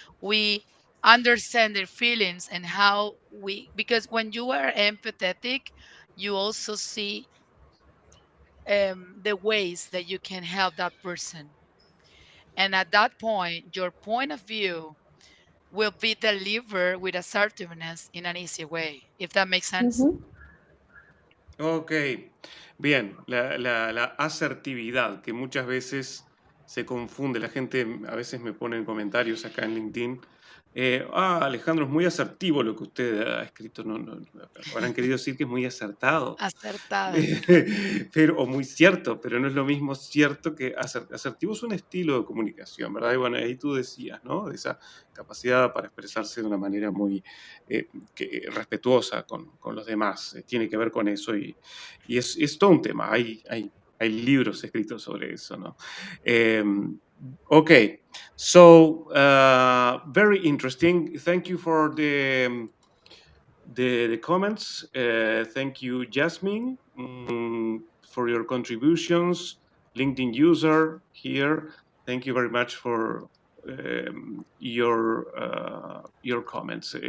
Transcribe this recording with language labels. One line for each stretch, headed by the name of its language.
English: We understand their feelings and how because when you are empathetic, you also see the ways that you can help that person. And at that point, your point of view will be delivered with assertiveness in an easy way, if that makes sense.
Spanish: Ok, bien, la asertividad, que muchas veces se confunde, la gente a veces me pone en comentarios acá en LinkedIn, Alejandro, es muy asertivo lo que usted ha escrito, no, habrán querido decir que es muy acertado, Acertado. pero, o muy cierto, pero no es lo mismo cierto que asertivo es un estilo de comunicación, ¿verdad? Y bueno, ahí tú decías, ¿no? De esa capacidad para expresarse de una manera muy respetuosa con los demás, tiene que ver con eso y es todo un tema, hay libros escritos sobre eso, ¿no?
English: Okay, so very interesting. Thank you for the comments. Thank you, Jasmine, for your contributions. LinkedIn user here. Thank you very much for your comments.